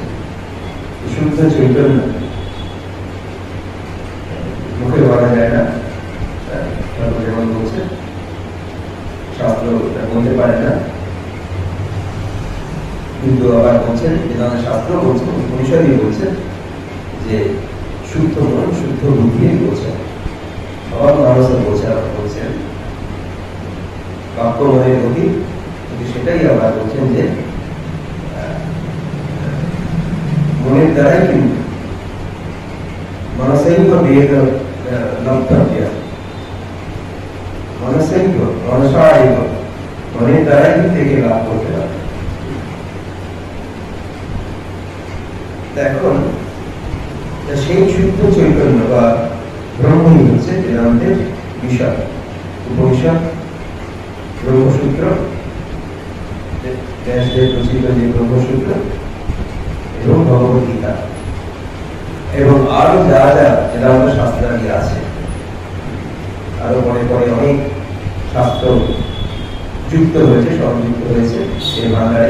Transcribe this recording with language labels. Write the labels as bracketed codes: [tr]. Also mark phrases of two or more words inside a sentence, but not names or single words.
[bn] শুদ্ধ চৈতন্য মুখে বলা যায় না, যেমন বলছে শাস্ত্র বলতে পারে না, কিন্তু আবার বলছেন বেদান্ত শাস্ত্র বলছেন, উপনিষদই বলছেন যে শুদ্ধ মন শুদ্ধ বুদ্ধি বলছেন। আবার মানুষ বলছেন বাক্য মনের গতি, কিন্তু সেটাই আবার বলছেন যে মনের দ্বারাই কিন্তু [sa] मनसैव वेद लब्धव्य, मनसैव मनसा एव [bn] মনের দ্বারাই থেকে লাভ করতে হবে। এখন সেই শুদ্ধ চৈতন্য বা ব্রহ্মই হচ্ছে বেদান্তের বিষয়। উপনিষদ, ব্রহ্মসূত্র, ব্যাসদেব রচিত যে ব্রহ্মসূত্র এবং ভগবদ্গীতা এবং আরো যা যা বেদান্ত শাস্ত্রাদি আছে, আরো পরে পরে অনেক শাস্ত্র যুক্ত হয়েছে, সংযুক্ত হয়েছে এই বাংলায়।